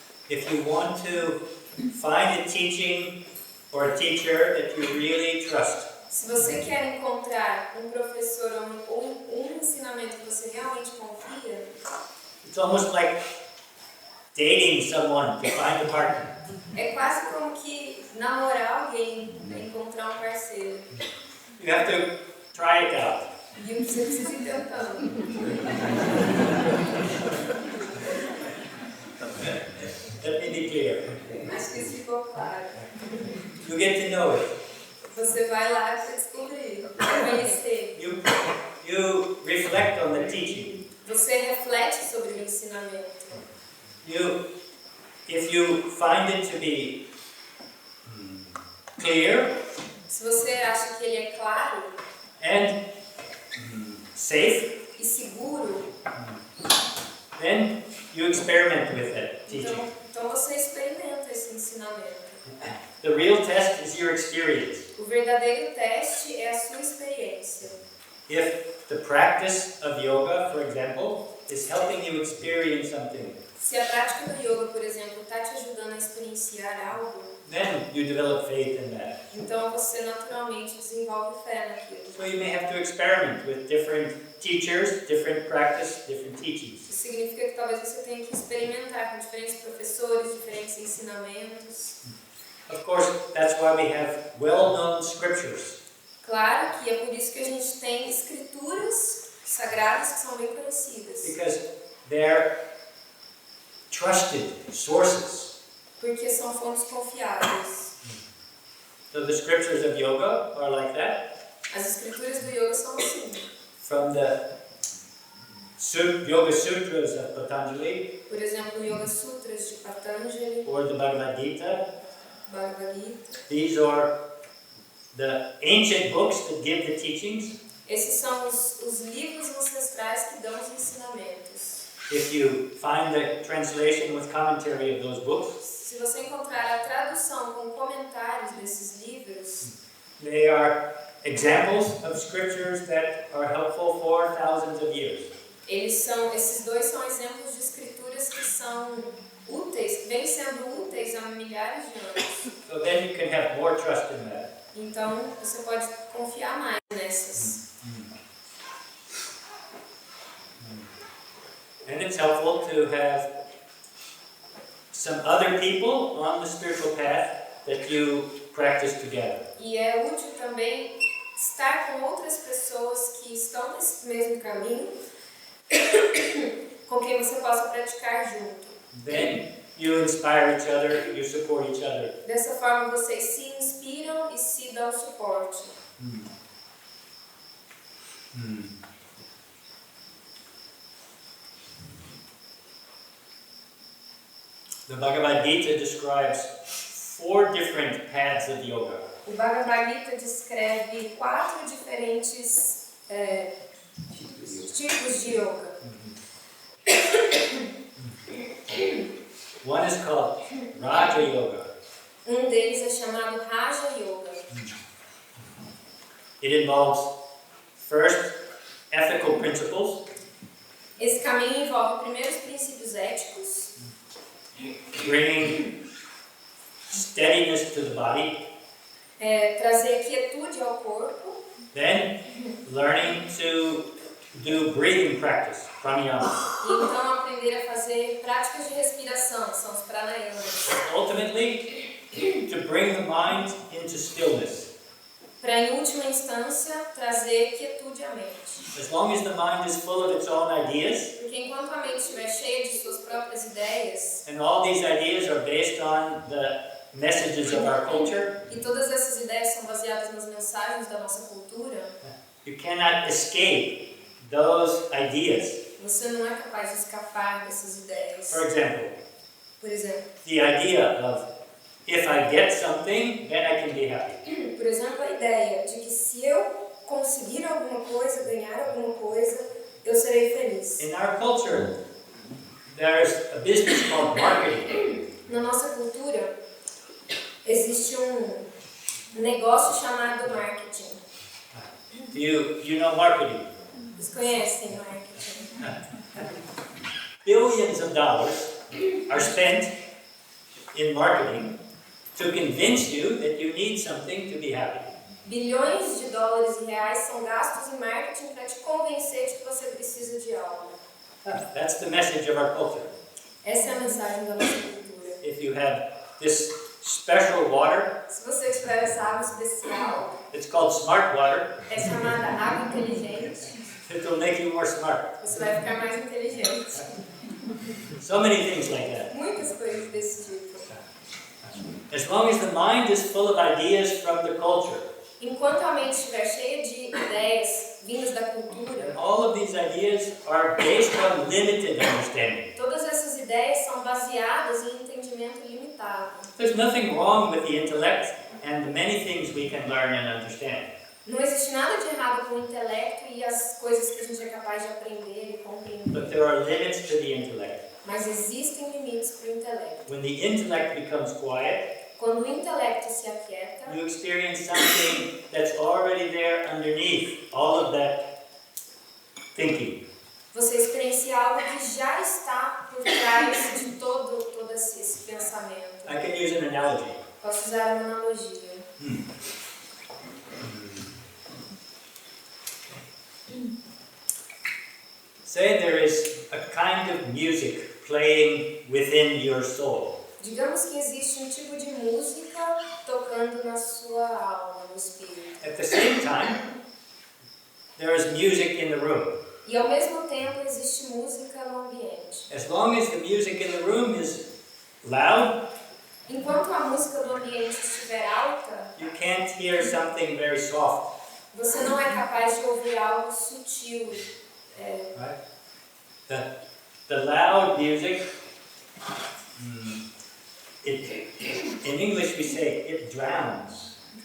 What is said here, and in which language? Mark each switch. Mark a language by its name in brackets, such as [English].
[English] If you want to find a teaching or a teacher that you really trust, [Portuguese] Se você quer encontrar um professor ou um ensinamento que você realmente confia, [English] it's almost like dating someone to find a partner. [Portuguese] é quase como que namorar alguém, encontrar um parceiro. [English] You have to try it out. [Portuguese] E você precisa ir tentando. [English] Let me be clear. [Portuguese] Acho que isso ficou claro. [English] You get to know it. [Portuguese] Você vai lá para descobrir, para conhecer. [English] You reflect on the teaching. [Portuguese] Você reflete sobre o ensinamento. [English] If you find it to be clear, [Portuguese] Se você acha que ele é claro [English] and safe, [Portuguese] e seguro, [English] then you experiment with that teaching. [Portuguese] então você experimenta esse ensinamento. [English] The real test is your experience. [Portuguese] O verdadeiro teste é a sua experiência. [English] If the practice of yoga, for example, is helping you experience something, [Portuguese] Se a prática do yoga, por exemplo, está te ajudando a experienciar algo, [English] then you develop faith in that. [Portuguese] então você naturalmente desenvolve fé naquilo. [English] So you may have to experiment with different teachers, different practice, different teachings. [Portuguese] Isso significa que talvez você tenha que experimentar com diferentes professores, diferentes ensinamentos. [English] Of course, that's why we have well-known scriptures. [Portuguese] Claro que é por isso que a gente tem escrituras sagradas que são bem conhecidas. [English] Because they're trusted sources. [Portuguese] Porque são fontes confiáveis. [English] So the scriptures of yoga are like that. [Portuguese] As escrituras do yoga são assim. [English] From the Yoga Sutras of Patanjali, [Portuguese] Por exemplo, Yoga Sutras de Patanjali, [English] or the Bhagavad Gita. [Portuguese] Bhagavad Gita. [English] These are the ancient books that give the teachings. [Portuguese] Esses são os livros ancestrais que dão os ensinamentos. [English] If you find the translation with commentary of those books, [Portuguese] Se você encontrar a tradução com comentários desses livros, [English] they are examples of scriptures that are helpful for thousands of years. [Portuguese] esses dois são exemplos de escrituras que são úteis, vêm sendo úteis há milhares de anos. [English] So then you can have more trust in that. [Portuguese] Então, você pode confiar mais nessas. [English] And it's helpful to have some other people on the spiritual path that you practice together. [Portuguese] E é útil também estar com outras pessoas que estão nesse mesmo caminho, com quem você possa praticar junto. [English] Then you inspire each other, you support each other. [Portuguese] Dessa forma, vocês se inspiram e se dão suporte. [English] The Bhagavad Gita describes 4 different paths of yoga. [Portuguese] O Bhagavad Gita descreve 4 diferentes tipos de yoga. [English] One is called Raja Yoga. [Portuguese] Deles é chamado Raja Yoga. [English] It involves first ethical principles, [Portuguese] Esse caminho envolve primeiro os princípios éticos, [English] bringing steadiness to the body, [Portuguese] trazer quietude ao corpo, [English] then learning to do breathing practice, pranayama. [Portuguese] e então aprender a fazer práticas de respiração, que são os pranayamas, [English] Ultimately, to bring the mind into stillness. [Portuguese] para em última instância trazer quietude à mente. [English] As long as the mind is full of its own ideas, [Portuguese] Porque enquanto a mente estiver cheia de suas próprias ideias, [English] and all these ideas are based on the messages of our culture, [Portuguese] e todas essas ideias são baseadas nas mensagens da nossa cultura, [English] you cannot escape those ideas. [Portuguese] você não é capaz de escapar dessas ideias. [English] For example, [Portuguese] Por exemplo, [English] the idea of if I get something, then I can be happy. [Portuguese] Por exemplo, a ideia de que se eu conseguir alguma coisa, ganhar alguma coisa, eu serei feliz. [English] In our culture, there's a business called marketing. [Portuguese] Na nossa cultura, existe negócio chamado marketing. [English] You know marketing. [Portuguese] Vocês conhecem marketing? [English] Billions of dollars are spent in marketing to convince you that you need something to be happy. [Portuguese] Bilhões de dólares e reais são gastos em marketing para te convencer de que você precisa de algo. [English] That's the message of our culture. [Portuguese] Essa é a mensagem da nossa cultura. [English] If you have this special water, [Portuguese] Se você tiver essa água especial, [English] it's called smart water, [Portuguese] é chamada água inteligente, [English] it will make you more smart. [Portuguese] você vai ficar mais inteligente. [English] So many things like that. [Portuguese] Muitas coisas desse tipo. [English] As long as the mind is full of ideas from the culture, [Portuguese] Enquanto a mente estiver cheia de ideias vindas da cultura, [English] all of these ideas are based on limited understanding. [Portuguese] todas essas ideias são baseadas em entendimento limitado. [English] There's nothing wrong with the intellect and the many things we can learn and understand. [Portuguese] Não existe nada de errado com o intelecto e as coisas que a gente é capaz de aprender e compreender. [English] But there are limits to the intellect. [Portuguese] Mas existem limites para o intelecto. [English] When the intellect becomes quiet, [Portuguese] Quando o intelecto se aquieta, [English] you experience something that's already there underneath all of that thinking. [Portuguese] você experiencia algo que já está por trás de todo esse pensamento. [English] I can use an analogy. [Portuguese] Posso usar uma analogia. [English] Say there is a kind of music playing within your soul. [Portuguese] Digamos que existe um tipo de música tocando na sua alma, no espírito. [English] At the same time, there is music in the room. [Portuguese] E ao mesmo tempo existe música no ambiente. [English] As long as the music in the room is loud, [Portuguese] Enquanto a música do ambiente estiver alta, [English] you can't hear something very soft. [Portuguese] você não é capaz de ouvir algo sutil. [English] Right? The loud music, in English we say it drowns.